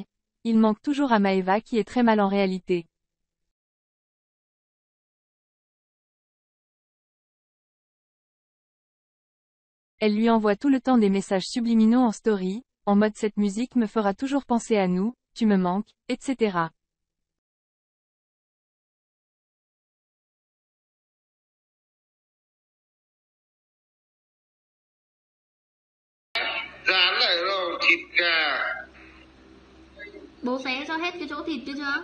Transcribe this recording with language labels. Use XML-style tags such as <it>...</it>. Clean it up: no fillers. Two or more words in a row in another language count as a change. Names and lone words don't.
<fr>Il manque toujours à Maeva qui est très mal en réalité. Elle lui envoie tout le temps des messages subliminaux en story, en mode cette musique me fera toujours penser à nous, tu me manques, etc.</fr> <vi>Dán lại rồi, thịt gà. Bố xé cho hết cái chỗ thịt kia chưa?</vi>